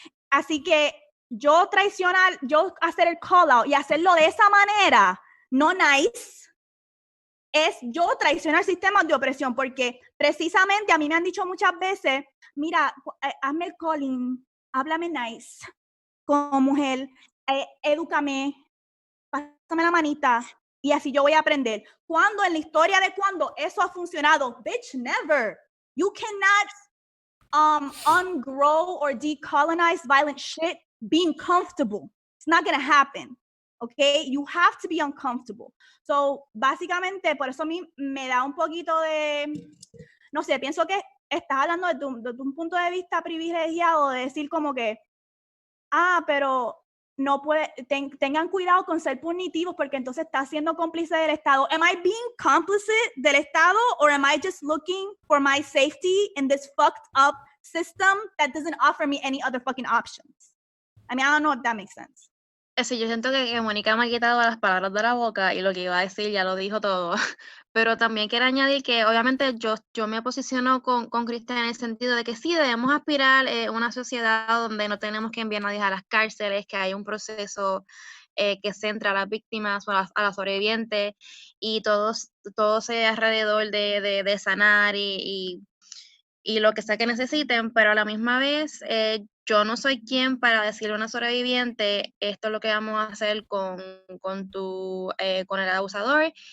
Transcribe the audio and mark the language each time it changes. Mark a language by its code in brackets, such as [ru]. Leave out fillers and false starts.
[es] Así que yo hacer el call out y hacerlo de esa manera, no nice, es yo traicionar sistemas de opresión, porque precisamente a mí me han dicho muchas veces, mira, hazme el calling, háblame nice, como mujer, edúcame, pásame la manita, y así yo voy a aprender. ¿Cuándo en la historia de cuándo eso ha funcionado? [en] Bitch, never. You cannot ungrow or decolonize violent shit being comfortable. It's not going to happen. Okay? You have to be uncomfortable. [es] So, básicamente, por eso a mí me da un poquito de, no sé, pienso que estás hablando de un punto de vista privilegiado, de decir como que, pero no tengan cuidado con ser punitivos porque entonces estás siendo cómplice del Estado. [en] Am I being complicit [es] del Estado [en] or am I just looking for my safety in this fucked up system that doesn't offer me any other fucking options? I mean, I don't know if that makes sense. [es] Sí, yo siento que Mónica me ha quitado las palabras de la boca y lo que iba a decir ya lo dijo todo. Pero también quiero añadir que obviamente yo me posiciono con Cristian en el sentido de que sí debemos aspirar a una sociedad donde no tenemos que enviar a nadie a las cárceles, que hay un proceso que centra a las víctimas o a las sobrevivientes y todo sea alrededor de sanar y lo que sea que necesiten, pero a la misma vez yo no soy quien para decirle a una sobreviviente esto es lo que vamos a hacer con el abusador.